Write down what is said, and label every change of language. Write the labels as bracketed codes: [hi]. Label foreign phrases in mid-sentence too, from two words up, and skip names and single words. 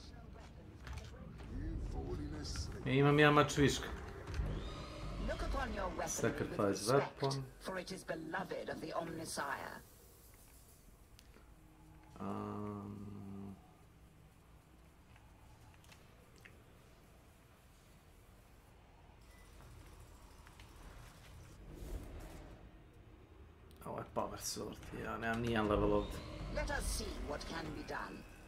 [hr] Imam ja mač viška. [en] Look upon your weaponry Sacrifice with respect, weapon. for it is beloved of the Omnissiah. Oh, a power sword. [hr] Ja, nemam nijedan level ovdje. [en] Let us see what can be done.